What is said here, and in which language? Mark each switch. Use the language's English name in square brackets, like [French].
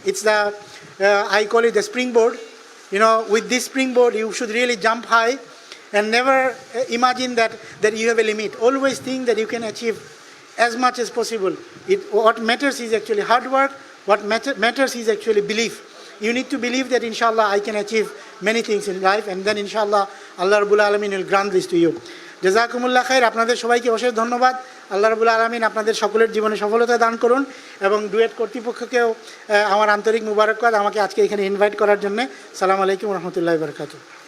[English] It's the I call it the springboard. With this springboard you should really jump high and never imagine that you have a limit. Always think that you can achieve as much as possible. What matters is actually hard work. What matters is actually belief. You need to believe that inshallah I can achieve many things in life, and then inshallah Allah Rabbul Alamin will grant this to you. [Arabic] জাযাকুমুল্লাহ খাইর। [Bangla] আপনাদের সবাইকে অশেষ ধন্যবাদ। আল্লাহ রাব্বুল আলামিন আপনাদের সকলের জীবনে সফলতা দান করুন, এবং ডুয়েট কর্তৃপক্ষকেও আমার আন্তরিক মুবারকবাদ আমাকে আজকে এখানে ইনভাইট করার জন্য। [Arabic] সালামু আলাইকুম ওয়া রাহমাতুল্লাহি ওয়া বারাকাতুহু।